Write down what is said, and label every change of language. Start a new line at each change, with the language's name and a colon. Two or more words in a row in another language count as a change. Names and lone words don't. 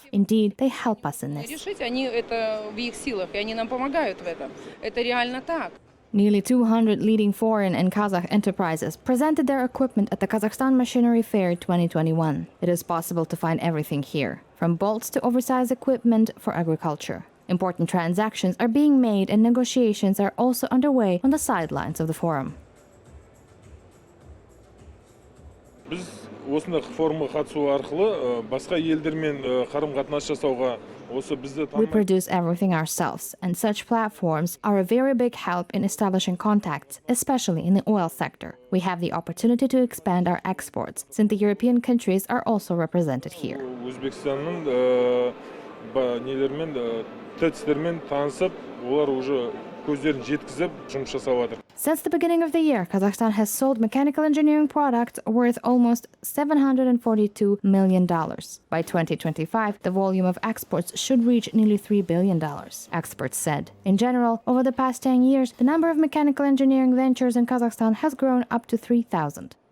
English: Indeed, they help us in this. Nearly 200 leading foreign and Kazakh enterprises presented their equipment at the Kazakhstan Machinery Fair 2021. It is possible to find everything here, from bolts to oversized equipment for agriculture. Important transactions are being made and negotiations are also underway on the sidelines of the forum.
Kazakh: Біз осындай форумға қатысу арқылы басқа елдермен қарым-қатынас жасауға осы бізді
English: We produce everything ourselves, and such platforms are a very big help in establishing contacts, especially in the oil sector. We have the opportunity to expand our exports, since the European countries are also represented here.
Kazakh: Өзбекстанның нелермен тәтістермен танысып, олар уже көздерін жеткізіп жұмыс жасап жатыр.
English: Since the beginning of the year, Kazakhstan has sold mechanical engineering products worth almost $742 million. By 2025, the volume of exports should reach nearly $3 billion, experts said. In general, over the past 10 years, the number of mechanical engineering ventures in Kazakhstan has grown up to 3,000.